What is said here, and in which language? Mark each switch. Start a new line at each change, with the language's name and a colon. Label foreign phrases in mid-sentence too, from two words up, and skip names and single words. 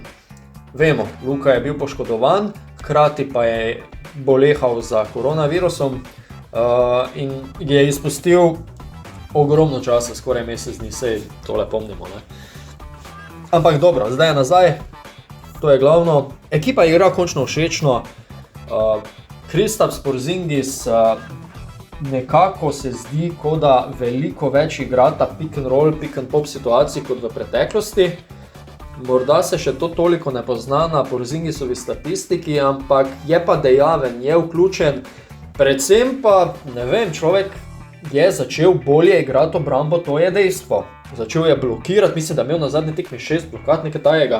Slovenian: Vemo, Luka je bil poškodovan, hkrati pa je bolehal za koronavirusom in je izpustil ogromno časa, skoraj mesec dni, sej tole pomnimo, ne. Ampak dobro, zdaj je nazaj. To je glavno. Ekipa igra končno všečno. Kristaps Porzingis nekako se zdi, kot da veliko več igrata
English: pick and roll, pick and pop
Slovenian: situacij kot v preteklosti. Morda se še to toliko ne pozna na Porzingisovi statistiki, ampak je pa dejaven, je vključen. Predvsem pa, ne vem, človek je začel bolje igrati obrambo, to je dejstvo. Začel je blokirati, mislim, da je imel na zadnji tekmi 6 blokat, nekaj tajega.